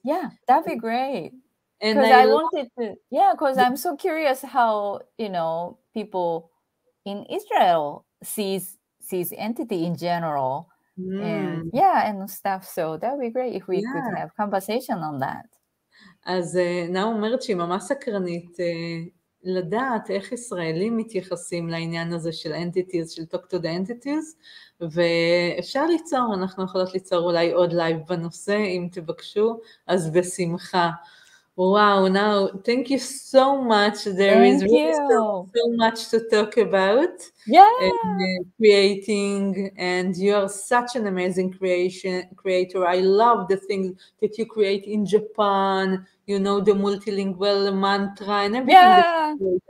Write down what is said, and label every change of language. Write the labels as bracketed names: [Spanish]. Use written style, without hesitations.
[English] Yeah, that'd be great. And Because I I love wanted to, yeah, because I'm so curious how, people in Israel sees entity in general, and and stuff. So that would be great if we could yeah. have conversation on that. [Hebrew] אז נאו אומרת שהיא ממש סקרנית לדעת איך ישראלים מתייחסים לעניין הזה של entities, של [English] talk to the entities, [Hebrew] ואפשר ליצור, אנחנו יכולות ליצור אולי עוד לייב בנושא, אם תבקשו, אז בשמחה. [English] Wow, now thank you so much. There is really so much to talk about. Yeah. Creating, and you are such an amazing creator. I love the things that you create in Japan, the multilingual mantra and everything that you create.